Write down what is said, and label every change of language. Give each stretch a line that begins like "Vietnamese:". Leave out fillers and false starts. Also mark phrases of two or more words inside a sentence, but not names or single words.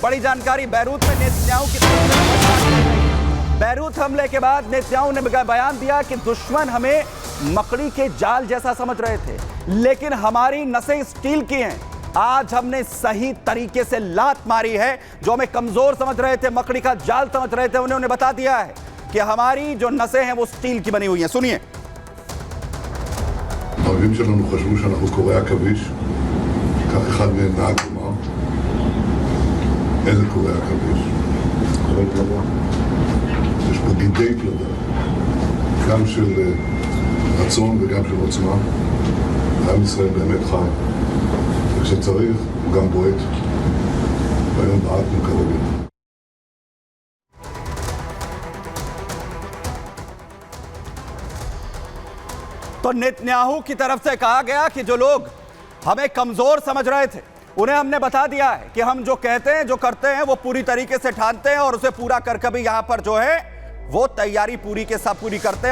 Hindi: बड़ी जानकारी बैरूत में नेतन्याहू की तरफ से, बैरूत हमले के बाद नेतन्याहू ने बयान दिया कि दुश्मन हमें मकड़ी के जाल जैसा समझ रहे थे, लेकिन हमारी नसें स्टील की हैं। आज हमने सही तरीके से लात मारी है। जो हमें कमजोर समझ रहे थे, मकड़ी का जाल समझ रहे थे, उन्होंने बता दिया है कि हमारी जो नसें हैं वो स्टील की बनी हुई हैं। सुनिए।
Hebrew: האויבים שלנו חשבו שאנחנו קורי עכביש, כך אחד מהם נהג לומר. איזה קורי עכביש? קורי פלדה. יש פה גידי פלדה, גם של רצון וגם של עוצמה. עם ישראל באמת חי, וכשצריך הוא גם בועט, והיום בעטנו כרגיל.
Hindi: तो नेतन्याहू की तरफ से कहा गया कि जो लोग हमें कमजोर समझ रहे थे, उन्हें हमने बता दिया है कि हम जो कहते हैं, जो करते हैं, वो पूरी तरीके से ठानते हैं और उसे पूरा कर कभी यहां पर जो है वो तैयारी पूरी के साथ पूरी करते हैं।